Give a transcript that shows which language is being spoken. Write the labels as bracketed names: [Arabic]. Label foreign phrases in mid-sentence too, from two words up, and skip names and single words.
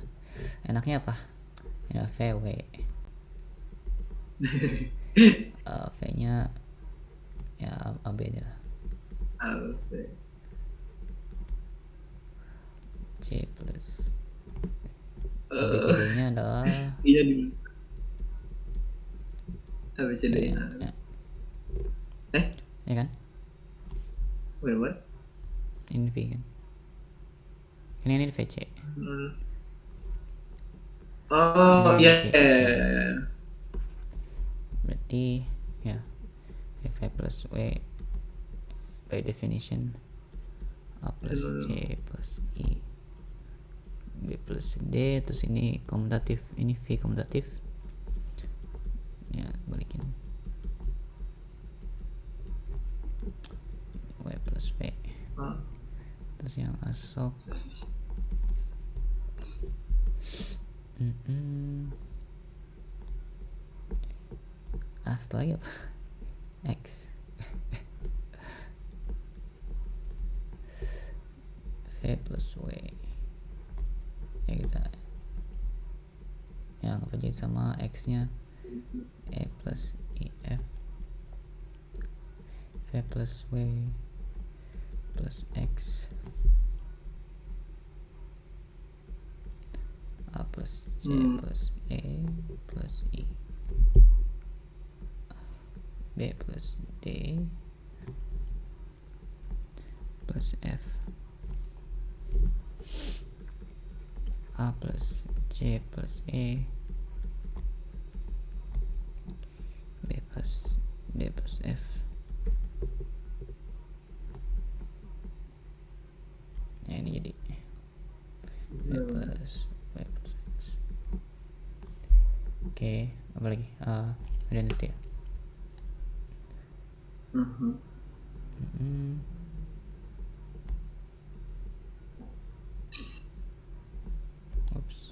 [Indonesian] Enaknya apa? Ya VW. V-nya ya AB aja lah. C plus ABCD-nya adalah iya di ABCD ya. Ya kan? [English] Wait, what? [Indonesian] Ini V kan? Ini VC. Oh, iya. Berarti ya V plus W [English] by definition [Indonesian] A plus C plus I B plus D, terus ini komutatif, ini V komutatif ya, balikin W plus V. Terus yang masuk setelah apa? X. V plus W ya, kita ya anggap aja sama X nya E plus IF V plus W plus X A plus C plus E plus I B plus D plus F A plus C plus E B plus D plus F. Ya ini jadi B plus W plus X. Oke, apa lagi? Identity ya. Oops.